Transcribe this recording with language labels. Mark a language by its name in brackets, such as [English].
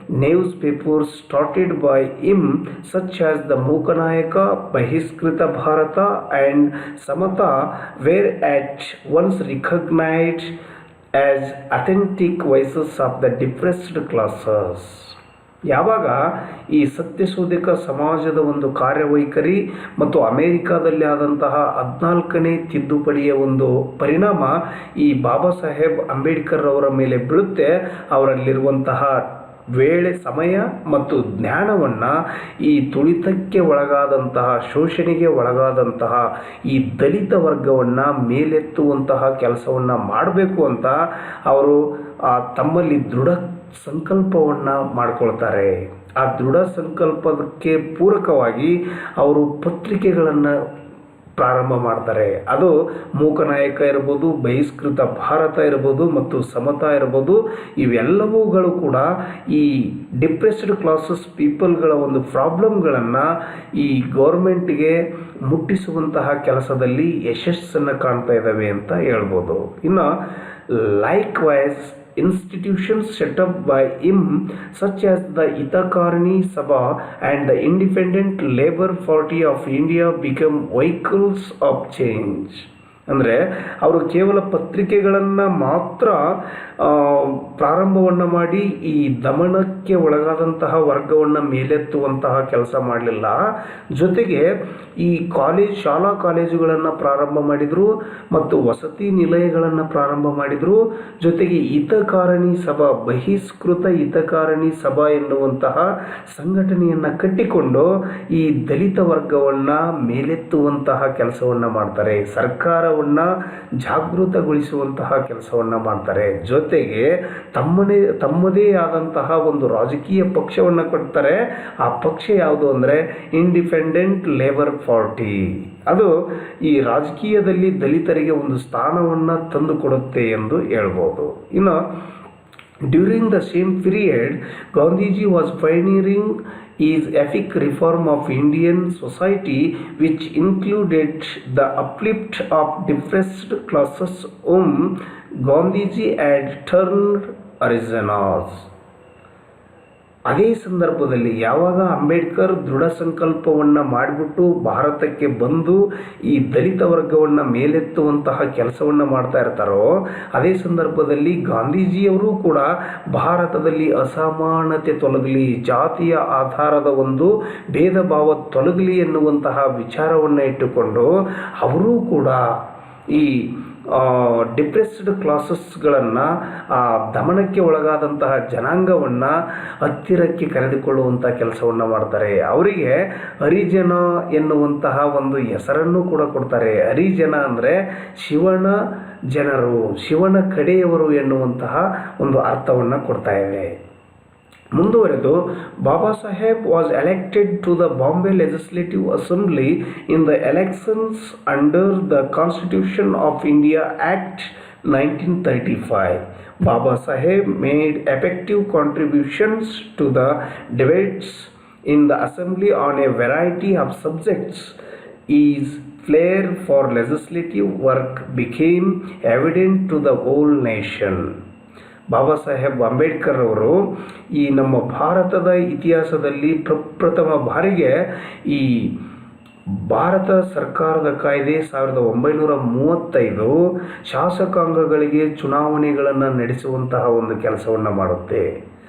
[English] Newspapers started by him such as the Mookanayaka, Bahishkrita Bharata and Samata were at once recognized as authentic voices of the depressed classes. [Kannada] ಯಾವಾಗ ಈ ಸತ್ಯಶೋಧಕ ಸಮಾಜದ ಒಂದು ಕಾರ್ಯವೈಖರಿ ಮತ್ತು ಅಮೇರಿಕಾದಲ್ಲಿ ಆದಂತಹ 14ನೇ ತಿದ್ದುಪಡಿಯ ಒಂದು ಪರಿಣಾಮ ಈ ಬಾಬಾ ಸಾಹೇಬ್ ಅಂಬೇಡ್ಕರ್ ಅವರ ಮೇಲೆ ಬೀಳುತ್ತೆ, ಅವರಲ್ಲಿರುವಂತಹ ವೇಳೆ ಸಮಯ ಮತ್ತು ಜ್ಞಾನವನ್ನು ಈ ತುಳಿತಕ್ಕೆ ಒಳಗಾದಂತಹ ಶೋಷಣೆಗೆ ಒಳಗಾದಂತಹ ಈ ದಲಿತ ವರ್ಗವನ್ನು ಮೇಲೆತ್ತುವಂತಹ ಕೆಲಸವನ್ನು ಮಾಡಬೇಕು ಅಂತ ಅವರು ತಮ್ಮಲ್ಲಿ ದೃಢ ಸಂಕಲ್ಪವನ್ನು ಮಾಡಿಕೊಳ್ತಾರೆ. ಆ ದೃಢ ಸಂಕಲ್ಪಕ್ಕೆ ಪೂರಕವಾಗಿ ಅವರು ಪತ್ರಿಕೆಗಳನ್ನು ಪ್ರಾರಂಭ ಮಾಡ್ತಾರೆ. ಅದು ಮೂಕನಾಯಕ ಇರ್ಬೋದು, ಬಹಿಷ್ಕೃತ ಭಾರತ ಇರ್ಬೋದು ಮತ್ತು ಸಮತಾ ಇರ್ಬೋದು. ಇವೆಲ್ಲವುಗಳು ಕೂಡ ಈ ಡಿಪ್ರೆಸ್ಡ್ ಕ್ಲಾಸಸ್ ಪೀಪಲ್ಗಳ ಒಂದು ಪ್ರಾಬ್ಲಮ್ಗಳನ್ನು ಈ ಗೌರ್ಮೆಂಟ್ಗೆ ಮುಟ್ಟಿಸುವಂತಹ ಕೆಲಸದಲ್ಲಿ ಯಶಸ್ಸನ್ನು ಕಾಣ್ತಾ ಇದ್ದಾವೆ ಅಂತ ಹೇಳ್ಬೋದು. [English] ಇನ್ನು likewise institutions set up by him such as the Hitakarni Sabha and the Independent Labour Party of India become vehicles of change. [Kannada] ಅಂದರೆ ಅವರು ಕೇವಲ ಪತ್ರಿಕೆಗಳನ್ನು ಮಾತ್ರ ಪ್ರಾರಂಭವನ್ನು ಮಾಡಿ ಈ ದಮನಕ್ಕೆ ಒಳಗಾದಂತಹ ವರ್ಗವನ್ನು ಮೇಲೆತ್ತುವಂತಹ ಕೆಲಸ ಮಾಡಲಿಲ್ಲ. ಜೊತೆಗೆ ಈ ಶಾಲಾ ಕಾಲೇಜುಗಳನ್ನು ಪ್ರಾರಂಭ ಮಾಡಿದರು ಮತ್ತು ವಸತಿ ನಿಲಯಗಳನ್ನು ಪ್ರಾರಂಭ ಮಾಡಿದರು. ಜೊತೆಗೆ ಹಿತಕಾರಣಿ ಸಭಾ, ಬಹಿಷ್ಕೃತ ಹಿತಕಾರಣಿ ಸಭಾ ಎನ್ನುವಂತಹ ಸಂಘಟನೆಯನ್ನು ಕಟ್ಟಿಕೊಂಡು ಈ ದಲಿತ ವರ್ಗವನ್ನು ಮೇಲೆತ್ತುವಂತಹ ಕೆಲಸವನ್ನು ಮಾಡ್ತಾರೆ. ಸರ್ಕಾರವನ್ನು ಜಾಗೃತಗೊಳಿಸುವಂತಹ ಕೆಲಸವನ್ನು ಮಾಡ್ತಾರೆ. ಜೊತೆಗೆ ತಮ್ಮದೇ ಆದಂತಹ ಒಂದು ರಾಜಕೀಯ ಪಕ್ಷವನ್ನು ಕೊಡ್ತಾರೆ. ಆ ಪಕ್ಷ ಯಾವುದು ಅಂದರೆ ಇಂಡಿಪೆಂಡೆಂಟ್ ಲೇಬರ್ ಪಾರ್ಟಿ. ಅದು ಈ ರಾಜಕೀಯದಲ್ಲಿ ದಲಿತರಿಗೆ ಒಂದು ಸ್ಥಾನವನ್ನು ತಂದುಕೊಡುತ್ತೆ ಎಂದು ಹೇಳ್ಬೋದು. [English] ಇನ್ನು during the same period Gandhiji was pioneering is ethic reform of Indian society, which included the uplift of depressed classes whom Gandhiji had termed harijanas. [Kannada] ಅದೇ ಸಂದರ್ಭದಲ್ಲಿ ಯಾವಾಗ ಅಂಬೇಡ್ಕರ್ ದೃಢ ಸಂಕಲ್ಪವನ್ನು ಮಾಡಿಬಿಟ್ಟು ಭಾರತಕ್ಕೆ ಬಂದು ಈ ದಲಿತ ವರ್ಗವನ್ನು ಮೇಲೆತ್ತುವಂತಹ ಕೆಲಸವನ್ನು ಮಾಡ್ತಾ ಇರ್ತಾರೋ, ಅದೇ ಸಂದರ್ಭದಲ್ಲಿ ಗಾಂಧೀಜಿಯವರು ಕೂಡ ಭಾರತದಲ್ಲಿ ಅಸಮಾನತೆ ತೊಲಗಲಿ, ಜಾತಿಯ ಆಧಾರದ ಒಂದು ಭೇದ ಭಾವ ತೊಲಗಲಿ ಎನ್ನುವಂತಹ ವಿಚಾರವನ್ನು ಇಟ್ಟುಕೊಂಡು ಅವರೂ ಕೂಡ ಈ ಡಿಪ್ರೆಸ್ಡ್ ಕ್ಲಾಸಸ್ಗಳನ್ನು, ದಮನಕ್ಕೆ ಒಳಗಾದಂತಹ ಜನಾಂಗವನ್ನು ಹತ್ತಿರಕ್ಕೆ ಕರೆದುಕೊಳ್ಳುವಂಥ ಕೆಲಸವನ್ನು ಮಾಡ್ತಾರೆ. ಅವರಿಗೆ ಹರಿಜನ ಎನ್ನುವಂತಹ ಒಂದು ಹೆಸರನ್ನು ಕೂಡ ಕೊಡ್ತಾರೆ. ಹರಿಜನ ಅಂದರೆ ಶಿವನ ಜನರು, ಶಿವನ ಕಡೆಯವರು ಎನ್ನುವಂತಹ ಒಂದು ಅರ್ಥವನ್ನು ಕೊಡ್ತಾ ಇವೆ. [English] ಮುಂದುವರೆದು Baba Saheb was elected to the Bombay Legislative Assembly in the elections under the Constitution of India Act 1935. Baba Saheb made effective contributions to the debates in the assembly on a variety of subjects. His flair for legislative work became evident to the whole nation. [Kannada] Baba Saheb Ambedkar ಅವರು ಈ ನಮ್ಮ ಭಾರತದ ಇತಿಹಾಸದಲ್ಲಿ ಪ್ರಪ್ರಥಮ ಬಾರಿಗೆ ಈ ಭಾರತ ಸರ್ಕಾರದ ಕಾಯ್ದೆ 1935 ಶಾಸಕಾಂಗಗಳಿಗೆ ಚುನಾವಣೆಗಳನ್ನು ನಡೆಸುವಂತಹ ಒಂದು ಕೆಲಸವನ್ನು ಮಾಡುತ್ತೆ.